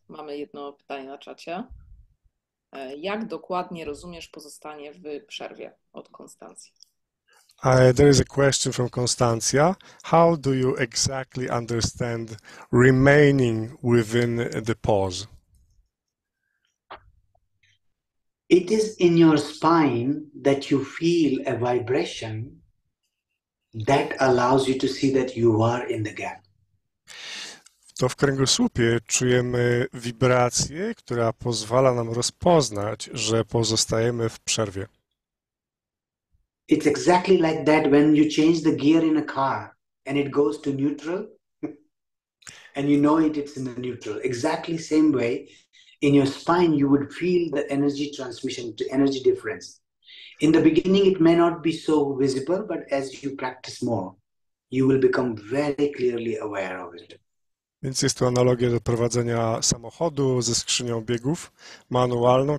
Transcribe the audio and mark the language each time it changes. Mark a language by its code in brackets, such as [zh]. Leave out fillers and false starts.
[pl] Mamy jedno pytanie na czacie. Jak dokładnie rozumiesz pozostanie w przerwie od Konstancji? [en] There is a question from Constancia. How do you exactly understand remaining within the pause? It is in your spine that you feel a vibration that allows you to see that you are in the gap. [pl] To w kręgosłupie czujemy wibrację, która pozwala nam rozpoznać, że pozostajemy w przerwie. [en] It's exactly like that when you change the gear in a car and it goes to neutral and you know it's in the neutral. Exactly same way in your spine you would feel the energy transmission, the energy difference. In the beginning it may not be so visible, but as you practice more, you will become very clearly aware of it. [pl] Więc jest to analogia do prowadzenia samochodu ze skrzynią biegów manualną.